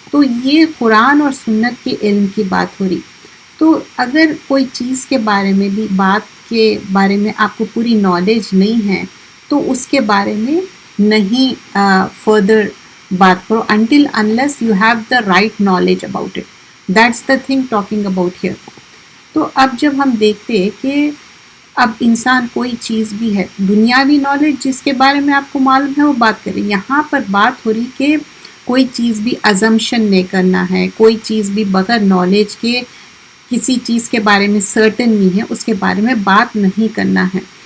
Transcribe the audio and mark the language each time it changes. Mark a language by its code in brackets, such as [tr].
[ur] تو یہ قرآن اور سنت کے علم کی بات ہو رہی. تو اگر کوئی چیز کے بارے میں بھی بات کے بارے میں آپ کو پوری نالج نہیں ہے تو اس کے بارے میں نہیں فردر بات کرو [en] until unless you have the right knowledge about it. That's the thing talking about here. [ur] تو اب جب ہم دیکھتے کہ اب انسان کوئی چیز بھی ہے، دنیاوی نالج جس کے بارے میں آپ کو معلوم ہے وہ بات کریں. یہاں پر بات ہو رہی کہ کوئی چیز بھی ازمپشن نہیں کرنا ہے، کوئی چیز بھی بغیر نالج کے کسی چیز کے بارے میں سرٹن نہیں ہے، اس کے بارے میں بات نہیں کرنا ہے.